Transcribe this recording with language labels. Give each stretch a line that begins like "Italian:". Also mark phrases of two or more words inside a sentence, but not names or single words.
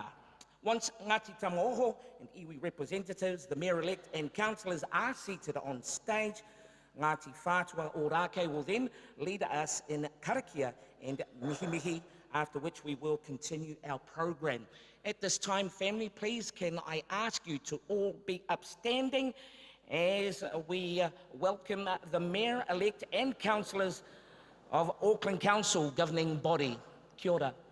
English: Once Ngāti Tamaoho and iwi representatives, the Mayor-elect and councillors are seated on stage, Ngāti Whātua o Rākei will then lead us in karakia and mihi, after which we will continue our program. At this time, family, please can I ask you to all be upstanding as we welcome the Mayor-elect and councillors of Auckland Council Governing Body.
Māori: Kia ora.